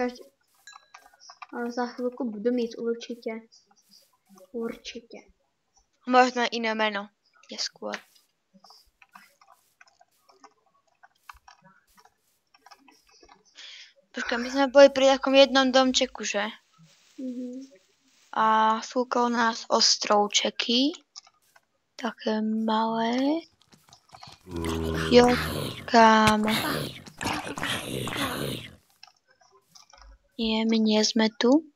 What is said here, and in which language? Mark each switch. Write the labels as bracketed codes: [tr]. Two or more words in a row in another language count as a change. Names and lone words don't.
[cs] Ale za chvilku budu mít určitě. Určitě. Možná jiné jméno. [sk] Je skôr. [cs] Počkej, my jsme byli [sk] pri takom jednom domčeku, [cs] že? [sk] A sú okolo nás ostrovčeky. Také malé. [cs] Jo, kámo. [sk] Nie, my nie sme tu.